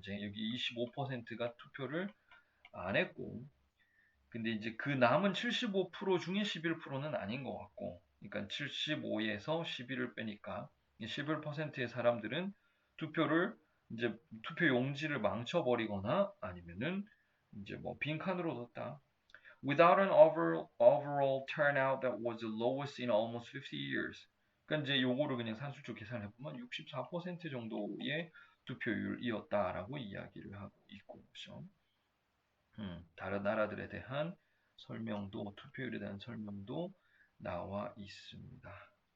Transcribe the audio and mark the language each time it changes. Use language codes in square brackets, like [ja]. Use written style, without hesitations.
[ko] 이제 여기 25%가 투표를 안 했고, 근데 이제 그 남은 75% 중에 11%는 아닌 것 같고, 그러니까 75에서 11을 빼니까 11%의 사람들은 투표를 이제 투표 용지를 망쳐버리거나 아니면은 이제 뭐 빈칸으로 뒀다. [en] Without an overall turnout that was the lowest in almost 50 years. [ko] 그러니까 이제 요거를 그냥 산술적 계산해 보면 64% 정도의 투표율이었다라고 이야기를 하고 있고, 그렇죠? 다른 나라들에 대한 설명도, 투표율에 대한 설명도 나와 있습니다.